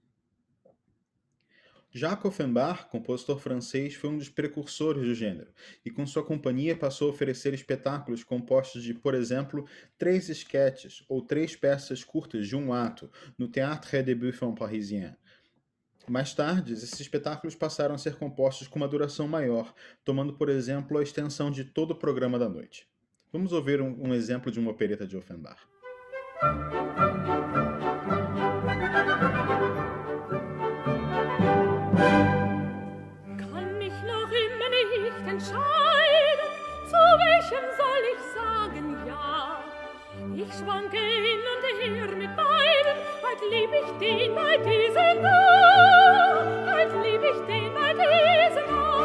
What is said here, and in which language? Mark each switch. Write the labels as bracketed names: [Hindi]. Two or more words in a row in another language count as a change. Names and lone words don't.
[Portuguese] Jacques Offenbach, compositor francês, foi um dos precursores do gênero, e com sua companhia passou a oferecer espetáculos compostos de, por exemplo, 3 esquetes ou 3 peças curtas de um ato, no Théâtre des Buffons Parisien. Mais tarde, esses espetáculos passaram a ser compostos com uma duração maior, tomando, por exemplo, a extensão de todo o programa da noite. Vamos ouvir um exemplo de uma opereta de Offenbach. [German] Kann mich noch immer nicht entscheiden, zu welchem soll ich sagen ja? Ich schwanke hin und her mit beiden, heut lieb ich den, heut diesen da, heut lieb ich den, heut diesen da.